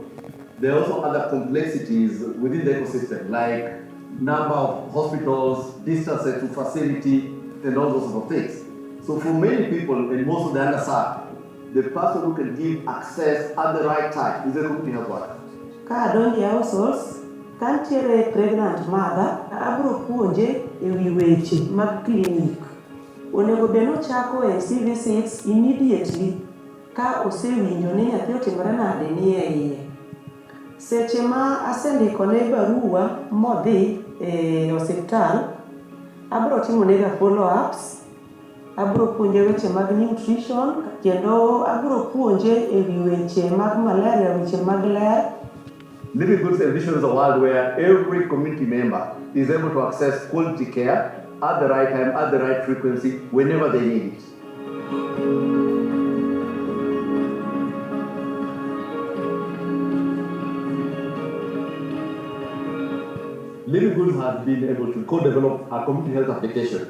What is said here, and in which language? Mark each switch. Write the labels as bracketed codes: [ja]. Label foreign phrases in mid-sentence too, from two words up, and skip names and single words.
[en] There are also other complexities within the ecosystem, like number of hospitals, distance to facility, and all those sort of things. So for many people, and most of the underserved, the person who can give access at the right time is a community health worker. [luo] Ka donji households, kantiere [en] pregnant mother, [luo] abro puonje ewi weche mag clinic. Onego bed nochako [en] AC visits immediately [luo] ka osewinjo ni nyathi otimore nade ni e iye. Seche ma asendikone barua modhi e osiptal, abro timonega follow-ups, abro puonje weche mag nutrition, kendo abro puonje ewi weche mag malaria, weche mag ler. [en] Living Goods Envision is a world where every community member is able to access quality care at the right time, at the right frequency, whenever they need it. Living Goods has been able to co-develop a community health application.